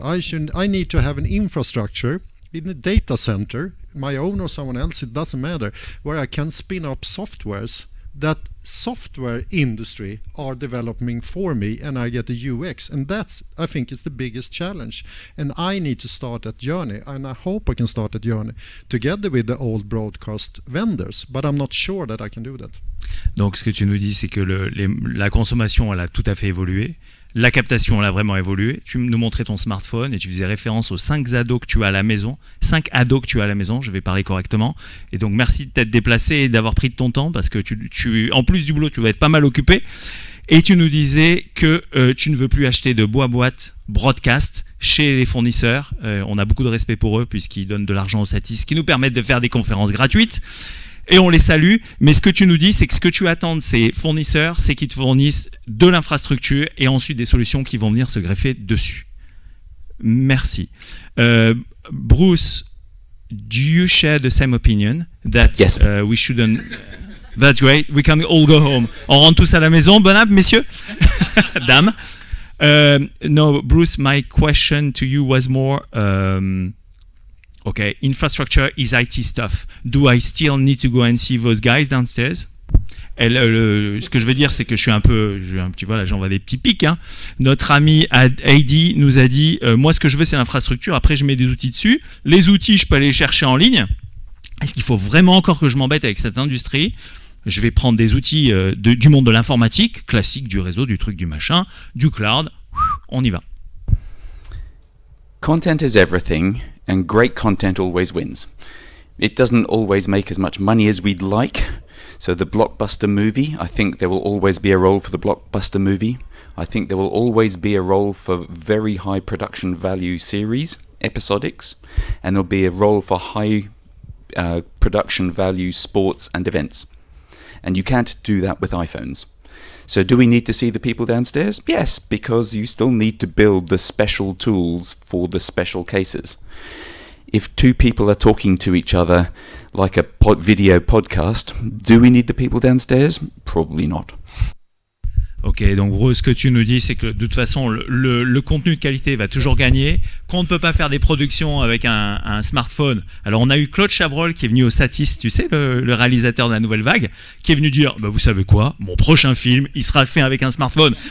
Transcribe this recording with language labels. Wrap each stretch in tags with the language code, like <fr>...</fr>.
<en>I need to have an infrastructure in a data center, my own or someone else, it doesn't matter, where I can spin up softwares that software industry are developing for me, and I get the UX, and that's, I think, is the biggest challenge. And I need to start that journey, and I hope I can start that journey together with the old broadcast vendors, but I'm not sure that I can do that.</en> <fr>Donc ce que tu nous dis, c'est que la consommation, elle a tout à fait évolué. La captation, elle a vraiment évolué. Tu nous montrais ton smartphone et tu faisais référence aux 5 ados que tu as à la maison. 5 ados que tu as à la maison, je vais parler correctement. Et donc, merci de t'être déplacé et d'avoir pris de ton temps, parce que tu en plus du boulot, tu vas être pas mal occupé. Et tu nous disais que tu ne veux plus acheter de boîte broadcast chez les fournisseurs. On a beaucoup de respect pour eux puisqu'ils donnent de l'argent aux SATIS qui nous permettent de faire des conférences gratuites. Et on les salue, mais ce que tu nous dis, c'est que ce que tu attends de ces fournisseurs, c'est qu'ils te fournissent de l'infrastructure et ensuite des solutions qui vont venir se greffer dessus. Merci.</fr> <en>Bruce, do you share the same opinion that yes. We shouldn't... That's great. We can all go home.</en> <fr>On rentre tous à la maison. Bon app, messieurs. Dames.</fr> <en>No, Bruce, my question to you was more, okay, infrastructure is IT stuff. Do I still need to go and see those guys downstairs?</en> <fr>Ce que je veux dire, c'est que je suis un petit, voilà, j'envoie des petits pics. Hein. Notre ami Heidi nous a dit, moi, ce que je veux, c'est l'infrastructure. Après, je mets des outils dessus. Les outils, je peux aller les chercher en ligne. Est-ce qu'il faut vraiment encore que je m'embête avec cette industrie? Je vais prendre des outils du monde de l'informatique, classique, du réseau, du truc, du machin, du cloud. On y va.</fr> <en>Content is everything, and great content always wins. It doesn't always make as much money as we'd like. So the blockbuster movie, I think there will always be a role for the blockbuster movie. I think there will always be a role for very high production value series, episodics, and there'll be a role for high production value sports and events. And you can't do that with iPhones. So do we need to see the people downstairs? Yes, because you still need to build the special tools for the special cases. If two people are talking to each other like a video podcast, do we need the people downstairs? Probably not.</en> <fr>Ok, donc gros, ce que tu nous dis, c'est que de toute façon, le contenu de qualité va toujours gagner, qu'on ne peut pas faire des productions avec un smartphone. Alors on a eu Claude Chabrol qui est venu au SATIS, tu sais, le réalisateur de la Nouvelle Vague, qui est venu dire, bah, vous savez quoi, mon prochain film, il sera fait avec un smartphone.</fr>